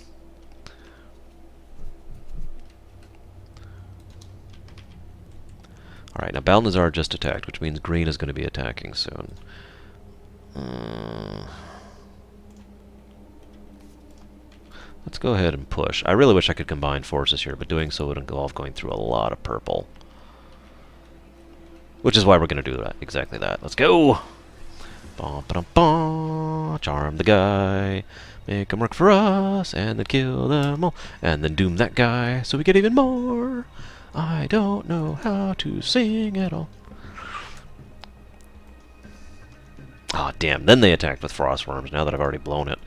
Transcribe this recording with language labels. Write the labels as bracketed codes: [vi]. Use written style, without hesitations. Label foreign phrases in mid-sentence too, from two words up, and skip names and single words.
[en] Alright, now Balnazar just attacked, which means green is going to be attacking soon. Let's go ahead and push. I really wish I could combine forces here, but doing so would involve going through a lot of purple. Which is why we're going to do that. Exactly that. Let's go! Ba-ba-da-ba. Charm the guy. Make him work for us. And then kill them all. And then doom that guy so we get even more. I don't know how to sing at all. Oh, damn. Then they attacked with frost worms, now that I've already blown it.